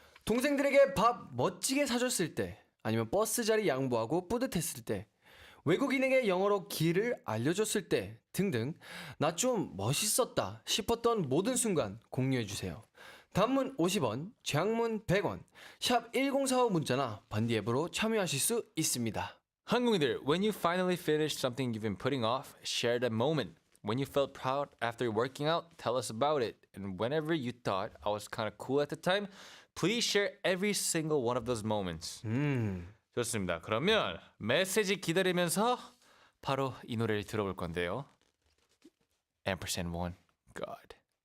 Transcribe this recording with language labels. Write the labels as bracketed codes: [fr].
[ko] 동생들에게 밥 멋지게 사줬을 때, 아니면 버스 자리 양보하고 뿌듯했을 때, 외국인에게 영어로 길을 알려줬을 때 등등 나 좀 멋있었다 싶었던 모든 순간 공유해주세요. 단문 50원, 장문 100원, 샵 1045 문자나 반디 앱으로 참여하실 수 있습니다. [en] 한국인들, when you finally finish something you've been putting off, share that moment. When you felt proud after working out, tell us about it. And whenever you thought I was kind of cool at the time, please share every single one of those moments. [ko] 좋습니다. 그러면 메시지 기다리면서 바로 이 노래를 들어볼 건데요. 앰퍼샌드 원, God.